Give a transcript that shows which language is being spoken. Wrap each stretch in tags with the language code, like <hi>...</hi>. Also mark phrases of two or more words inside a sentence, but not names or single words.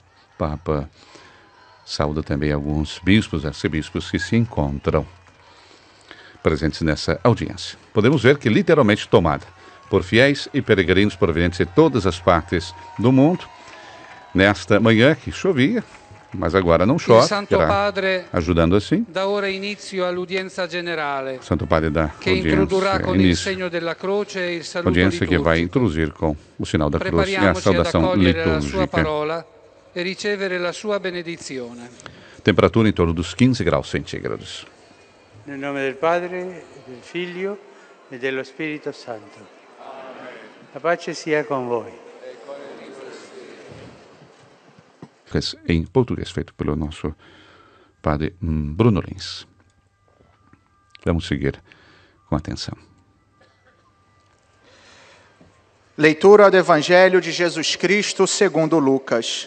<pt>O Papa saúda também alguns bispos, arcebispos que se encontram presentes nessa audiência. Podemos ver que literalmente tomada por fiéis e peregrinos provenientes de todas as partes do mundo, nesta manhã que chovia, mas agora não chove, ajudando assim.</pt> <it>Da ora inizio all'udienza generale.</it> <pt>Santo Padre da audiência que vai introduzir com o sinal da cruz e a saudação litúrgica.</pt> <it>E ricevere la sua benedizione.</it> <pt>Temperatura em torno dos 15 graus centígrados.</pt> <it>Nel nome del Padre, del Figlio e dello Spirito Santo. La pace sia con voi.</it> <pt>Em português, feito pelo nosso Padre Bruno Lins. Vamos seguir com atenção. Leitura do Evangelho de Jesus Cristo segundo Lucas.</pt>